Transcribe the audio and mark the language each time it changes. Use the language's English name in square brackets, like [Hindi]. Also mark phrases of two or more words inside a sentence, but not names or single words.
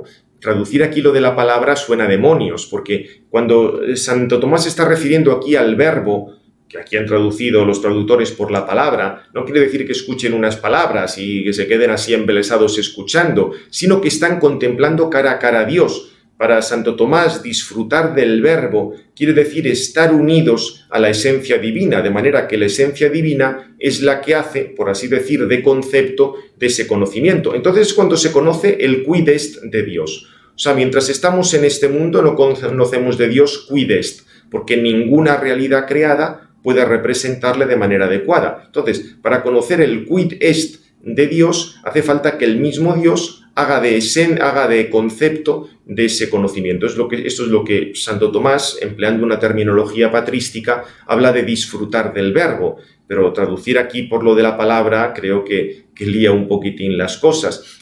[Spanish] Traducir aquí lo de la palabra suena a demonios, porque cuando Santo Tomás está refiriendo aquí al verbo, que aquí han traducido los traductores por la palabra, no quiere decir que escuchen unas palabras y que se queden así embelesados escuchando, sino que están contemplando cara a cara a Dios. Para Santo Tomás, disfrutar del verbo quiere decir estar unidos a la esencia divina, de manera que la esencia divina es la que hace, por así decir, de concepto de ese conocimiento. Entonces, cuando se conoce el [Latin] quid est [Spanish] de Dios. O sea, mientras estamos en este mundo no conocemos de Dios [Latin] quid est, [Spanish] porque ninguna realidad creada puede representarle de manera adecuada. Entonces, para conocer el [Latin] quid est [Spanish] de Dios, hace falta que el mismo Dios haga de concepto de ese conocimiento. Esto es lo que Santo Tomás, empleando una terminología patrística, habla de disfrutar del verbo, pero traducir aquí por lo de la palabra creo que lía un poquitín las cosas.